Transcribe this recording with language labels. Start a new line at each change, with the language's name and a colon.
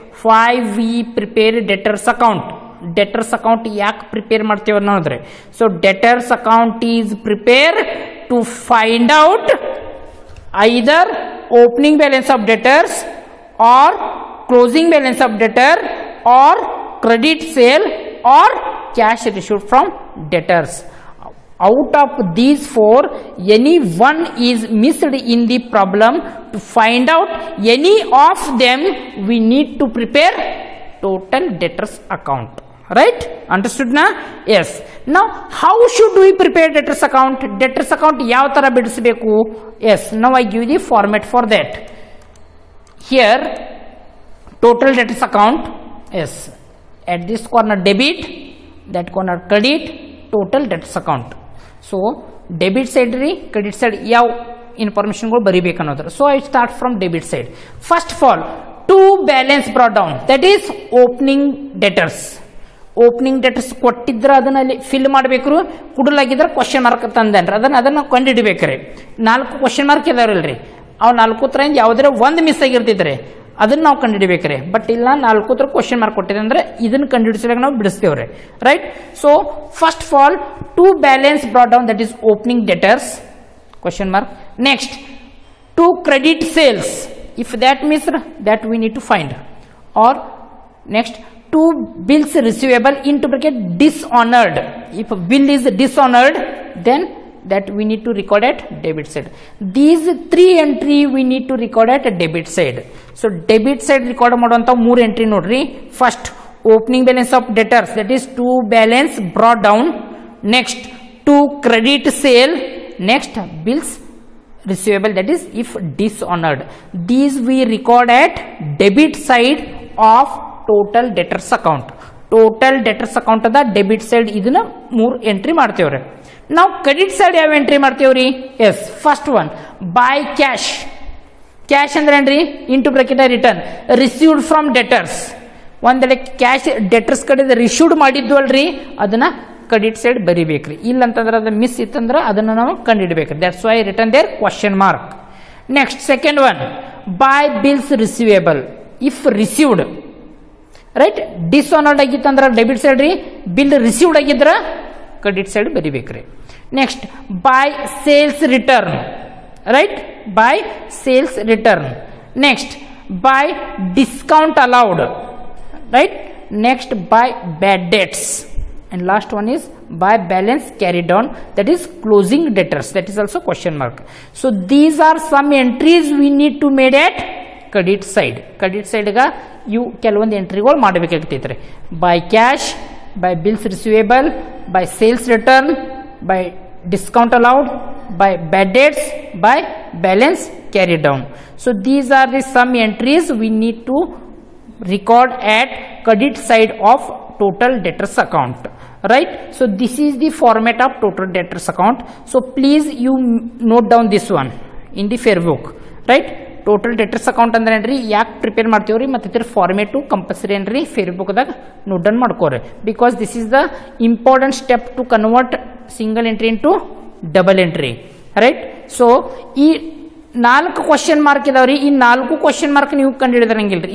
English: 5 we prepare
Kannada: debtors account. Debtors account ಯಾಕೆ prepare ಮಾಡ್ತೇವೆ ಅನ್ನೋದ್ರಿ,
English: So debtors account is prepare to find out either opening balance of debtors or closing balance of debtor or credit sale or cash received from debtors. Out of these 4, any one is missed in the problem. To find out any of them, we need to prepare total debtors account. Right, understood na? Yes. Now how should we prepare debtors account? Debtors account
Kannada: yav tara bidisbeku?
English: Yes, now I give the format for that. Here total debtors account. Yes, at this corner debit, that corner credit, total debts account.
Kannada: So debit side ರೀ, credit side ಯಾವ ಇನ್ಫಾರ್ಮೇಶನ್ಗಳು ಬರೀಬೇಕು ಅನ್ನೋದ್ರ.
English: So I start from debit side. First of all to balance brought down, that is opening debtors.
Kannada: Opening debtors ಕೊಟ್ಟಿದ್ರ ಅದನ್ನ ಅಲ್ಲಿ fill ಮಾಡಬೇಕ್ರು, ಕುಡಲಾಗಿದ್ರೆ question mark ತಂದೇನ್ರಿ, ಅದನ್ನ ಕಂಡುಹಿಡಿಬೇಕ್ರಿ. 4 question mark ಇದಾವ್ರಲ್ರಿ, ಅವು 4 ತ್ರಿಂದ ಯಾವ್ದಾರ ಒಂದು ಮಿಸ್ ಆಗಿರ್ತೈತ್ರಿ, ಅದನ್ನ ನಾವು ಕಂಡುಹಿಡಿಬೇಕ್ರಿ. ಬಟ್ ಇಲ್ಲ 4 ತ್ರ ಕ್ವಶನ್ ಮಾರ್ಕ್ ಕೊಟ್ಟಿದೆ ಅಂದ್ರೆ ಇದನ್ನ ಕಂಡುಹಿಡಿಸಲಿಕ್ಕೆ ನಾವು ಬಿಡಿಸ್ತೇವ್ರಿ, right.
English: So first of all to balance brought down, that is opening debtors question mark. Next to credit sales, if that means that we need to find. Or next two bills receivable into bracket dishonored, if a bill is dishonored then that we need to record at debit side. These 3 entry we need to record at debit side. So debit side record
Kannada: ಮಾಡುವಂತ
English: 3 entry
Kannada: ನೋಡ್ರಿ.
English: First opening balance of debtors, that is to balance brought down. Next to credit sale. Next bills receivable, that is if dishonored. These we record at debit side of total debtors account.
Kannada: Total debtors account ಅದ debit side, ಇದನ್ನ 3 entry ಮಾಡ್ತೇವ್ರಿ. ನಾವು credit side ಯಾವ entry ಮಾಡ್ತೇವ್ರಿ? S,
English: First one by cash.
Kannada: Cash ಅಂದ್ರೆ ಏನ್ರಿ?
English: Into bracket return received from debtors.
Kannada: ಒಂದೆಡೆ cash debtors ಕಡೆ ರಿಸೀವ್ಡ್ ಮಾಡಿದ್ವು ಅಲ್ರಿ, ಅದನ್ನ ಕ್ರೆಡಿಟ್ ಸೈಡ್ ಬರಿಬೇಕ್ರಿ. ಇಲ್ಲಂತಂದ್ರೆ ಅದು ಮಿಸ್ ಇತ್ತಂದ್ರೆ ಅದನ್ನ ನಾವು ಕಂಡುಹಿಡಬೇಕ್ರಿ.
English: That's why return there question mark. Next second one by bills receivable if received, right.
Kannada: ಡಿಸ್ಆನರ್ಡ್ ಆಗಿತ್ತಂದ್ರೆ debit side ರೀ, ಬಿಲ್ ರಿಸೀವ್ಡ್ ಆಗಿದ್ರ credit side ಬರಿಬೇಕ್ರಿ.
English: Next by sales return, right, by sales return. Next by discount allowed, right. Next by bad debts. And last one is by balance carried on, that is closing debtors, that is also question mark. So these are some entries we need to made at credit side.
Kannada: Credit side ga you ಕೆಲವೊಂದು ಎಂಟ್ರಿಗಳು ಮಾಡಬೇಕಾಗ್ತೈತ್ರಿ.
English: By cash, by bills receivable, by sales return, by discount allowed, by bad debts, by balance carry down. So these are the some entries we need to record at credit side of total debtors account, right. So this is the format of total debtors account. So please you note down this one in the fair book, right.
Kannada: Total debtors account ಅಂದ್ರೆ ಏನ್ರಿ, ಯಾಕೆ prepare ಮಾಡ್ತೀವ್ರಿ ಮತ್ತು ಇದ್ರ format compulsory ಏನ್ರಿ fair ಬುಕ್ದಾಗ note down ಮಾಡ್ಕೋರಿ.
English: Because this is the important step to convert single entry into double entry, right.
Kannada: So ಈ 4 question mark ಇದಾವ್ರಿ. ಈ 4 ಕ್ವಶನ್ ಮಾರ್ಕ್ ನೀವು ಕಂಡು ಹಿಡಿದ್ರಂಗಿಲ್ರಿ.